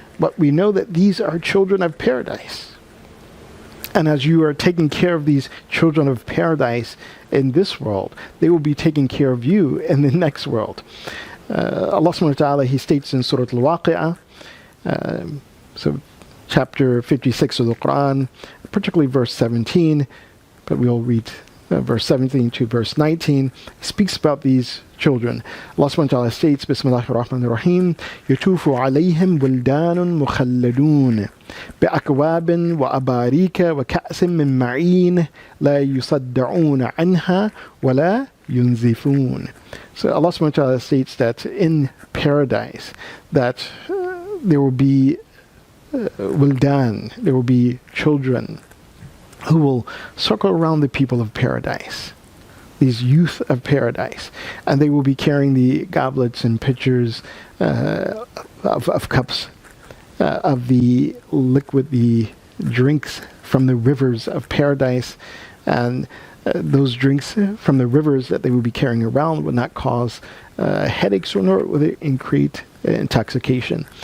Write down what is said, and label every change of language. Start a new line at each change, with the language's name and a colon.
English: But we know that these are children of paradise. And as you are taking care of these children of paradise in this world, they will be taking care of you in the next world. Allah subhanahu wa ta'ala, He states in Surah Al-Waqi'ah, so chapter 56 of the Quran, particularly verse 17, but we'll read verse 17 to verse 19, speaks about these children. Allah subhanahu wa ta'ala states, Bismillahir Rahmanir Rahim,
Arabic: يَتُوفُ عَلَيْهِمْ وِلْدَانٌ مُخَلَّدُونَ بِأَكْوَابٍ وَأَبَارِيكَ وَكَأْسٍ مِّن مَّعِينٍ لَا يُصَدَّعُونَ عَنْهَا وَلَا يُنزِفُونَ.
English: So Allah subhanahu wa ta'ala states that in paradise, that there will be wildan, there will be children who will circle around the people of paradise, these youth of paradise, and they will be carrying the goblets and pitchers of cups of the liquid, the drinks from the rivers of paradise, and those drinks from the rivers that they will be carrying around would not cause headaches, or nor would it increase intoxication.